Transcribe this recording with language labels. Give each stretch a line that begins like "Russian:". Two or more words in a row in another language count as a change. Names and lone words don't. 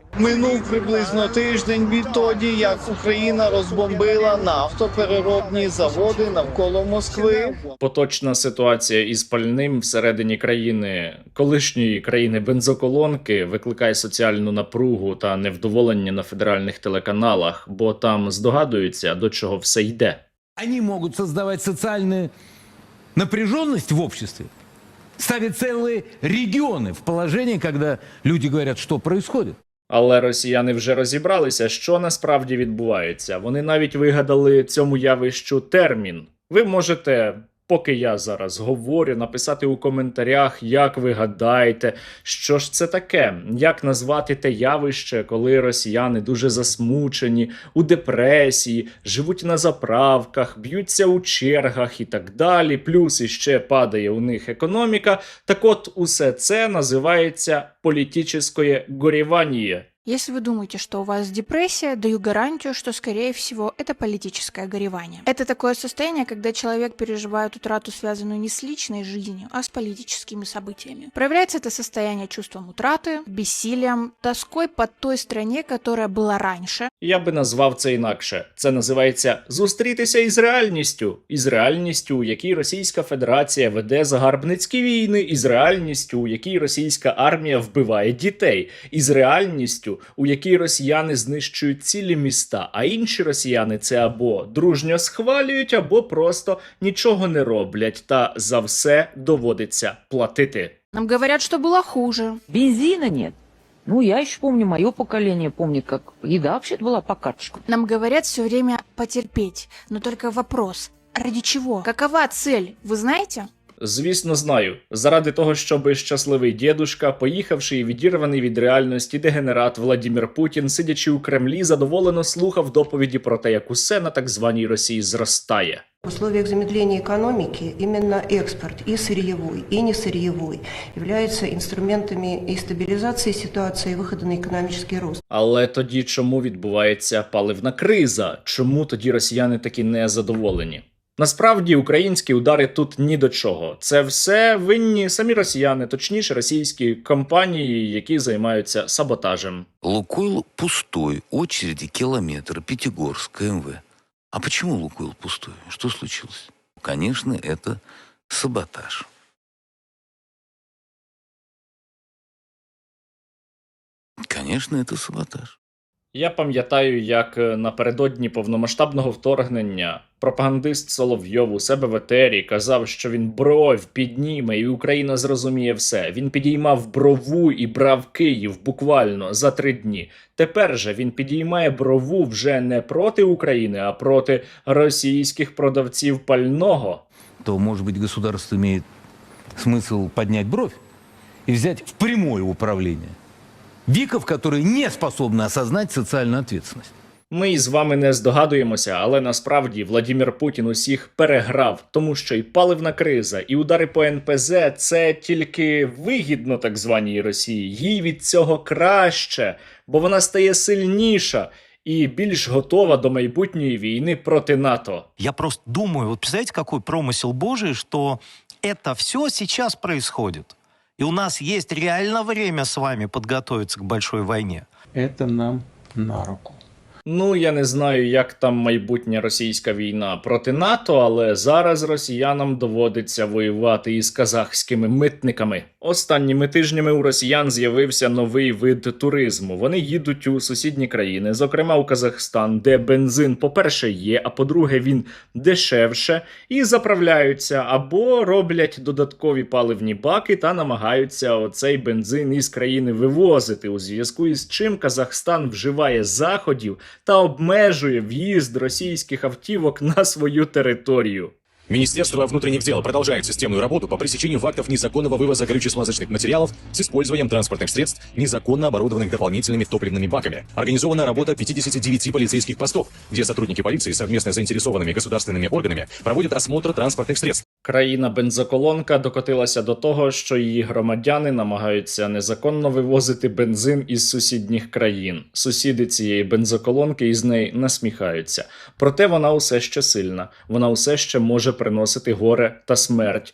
Ukrainian: Минув приблизно тиждень відтоді, як Україна розбомбила нафтопереробні заводи навколо Москви. Поточна ситуація із пальним всередині країни, колишньої країни бензоколонки, викликає соціальну напругу та невдоволення на федеральних телеканалах, бо там здогадуються, до чого все йде.
Russian: Они могут создавать социальную напряженность в обществе, ставить целые регионы в положении, когда люди говорят, что происходит.
Ukrainian: Але росіяни вже розібралися, що насправді відбувається. Вони навіть вигадали цьому явищу термін. Ви можете, поки я зараз говорю, написати у коментарях, як ви гадаєте, що ж це таке, як назвати те явище, коли росіяни дуже засмучені, у депресії, живуть на заправках, б'ються у чергах і так далі, плюс іще падає у них економіка. Так от, усе це називається політичне горевання.
Russian: Если вы думаете, что у вас депрессия, даю гарантию, что, скорее всего, это политическое горевание. Это такое состояние, когда человек переживает утрату, связанную не с личной жизнью, а с политическими событиями. Проявляется это состояние чувством утраты, бессилием, тоской по той стране, которая была раньше.
Ukrainian: Я би назвав це інакше. Це називається «зустрітися із реальністю, у якій Російська Федерація веде загарбницькі війни, із реальністю, у якій російська армія вбиває дітей, із реальністю, у якій росіяни знищують цілі міста, а інші росіяни це або дружньо схвалюють, або просто нічого не роблять, та за все доводиться платити».
Russian: Нам говорят, что было хуже. Бензина нет. Ну, я еще помню, мое поколение помнит, как еда вообще-то была по карточкам. Нам говорят все время потерпеть, но только вопрос, ради чего? Какова цель, вы знаете?
Ukrainian: Звісно, знаю. Заради того, щоби щасливий дєдушка, поїхавши і відірваний від реальності дегенерат Владимир Путін, сидячи у Кремлі, задоволено слухав доповіді про те, як усе на так званій Росії зростає.
Russian: В условиях замедления экономики именно экспорт и сырьевой, и несырьевой являются инструментами и стабилизации ситуации, и выхода на экономический рост.
Ukrainian: Але тоді чому відбувається паливна криза? Чому тоді росіяни такі незадоволені? Насправді, українські удари тут ні до чого. Це все винні самі росіяни, точніше російські компанії, які займаються саботажем.
Russian: Лукойл пустой, очереди километр, Пятигорск, КМВ. А почему Лукойл пустой? Что случилось? Конечно, это саботаж. Конечно, это саботаж.
Ukrainian: Я пам'ятаю, як напередодні повномасштабного вторгнення пропагандист Соловйов у себе в етері казав, що він бровь підніме і Україна зрозуміє все. Він підіймав брову і брав Київ буквально за 3 дні. Тепер же він підіймає брову вже не проти України, а проти російських продавців пального.
Russian: То, может быть, государство имеет смысл поднять бровь и взять в прямое управление гиков, которые не способны осознать социальную ответственность.
Ukrainian: Ми із вами не здогадуємося, але насправді Владимир Путін усіх переграв, тому що і паливна криза, і удари по НПЗ – це тільки вигідно так званій Росії. Їй від цього краще, бо вона стає сильніша і більш готова до майбутньої війни проти НАТО.
Russian: Я просто думаю, вот представляете, какой промысел Божий, что это все сейчас происходит. И у нас есть реально время с вами подготовиться к большой войне. Это нам на руку.
Ukrainian: Ну, я не знаю, як там майбутня російська війна проти НАТО, але зараз росіянам доводиться воювати із казахськими митниками. Останніми тижнями у росіян з'явився новий вид туризму. Вони їдуть у сусідні країни, зокрема у Казахстан, де бензин, по-перше, є, а по-друге, він дешевше, і заправляються або роблять додаткові паливні баки та намагаються оцей бензин із країни вивозити, у зв'язку із чим Казахстан вживає заходів та обмежує в'їзд російських автівок на свою територію.
Russian: Министерство внутренних дел продолжает системную работу по пресечению фактов незаконного вывоза горюче-смазочных материалов с использованием транспортных средств, незаконно оборудованных дополнительными топливными баками. Организована работа 59 полицейских постов, где сотрудники полиции совместно с заинтересованными государственными органами проводят осмотр транспортных средств.
Ukrainian: Країна-бензоколонка докотилася до того, що її громадяни намагаються незаконно вивозити бензин із сусідніх країн. Сусіди цієї бензоколонки із неї насміхаються. Проте вона усе ще сильна. Вона усе ще може приносити горе та смерть.